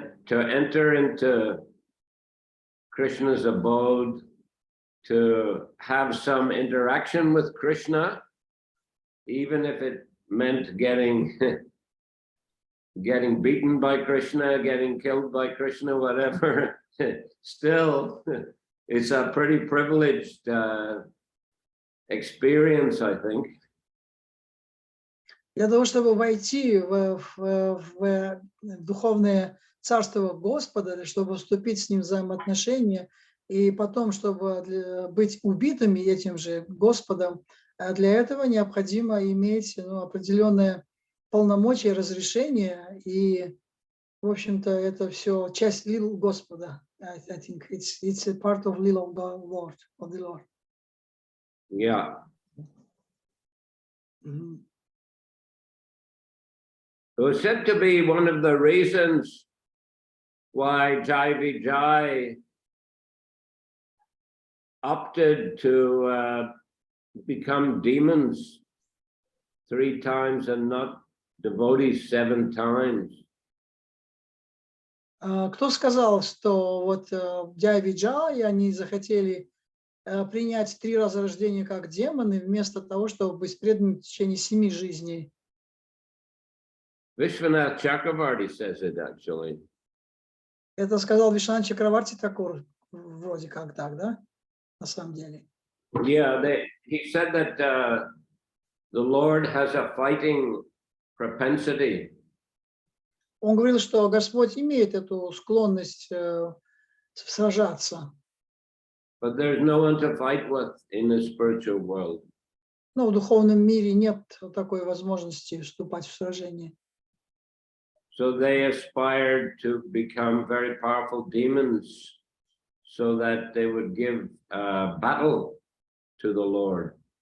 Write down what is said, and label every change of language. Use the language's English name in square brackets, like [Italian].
[English] To enter into Krishna's abode, to have some interaction with Krishna, even if it meant getting beaten by Krishna, getting killed by Krishna, whatever, still, it's a pretty privileged experience, I think. [Russian] Для того, чтобы войти в духовное царство Господа, или чтобы вступить с ним в взаимоотношения, и потом, чтобы быть убитыми этим же Господом, для этого необходимо иметь определенное полномочия, разрешение, и, в общем-то, это все часть лил Господа. [English] I think it's a part of lila of the Lord. Yeah. It was said to be one of the reasons why Jai Vijay opted to become demons 3 times and not devotees 7 times. [Russian] Кто сказал, что вот Джай Виджай, они захотели принять 3 раза рождения как демоны, вместо того, чтобы быть преданными в течение 7 жизней? [English] Vishwanath Chakravarti says it actually. [Russian] Это сказал Вишванат Чакраварти Такур, вроде как так, да? На самом деле. [English] Yeah, he said that the Lord has a fighting propensity. [Russian] Он говорил, что Господь имеет эту склонность сражаться. [English] But there's no one to fight with in the spiritual world. [Russian] Но в духовном мире нет такой возможности вступать в сражение. [English] So they aspired to become very powerful demons so that they would give battle to the Lord.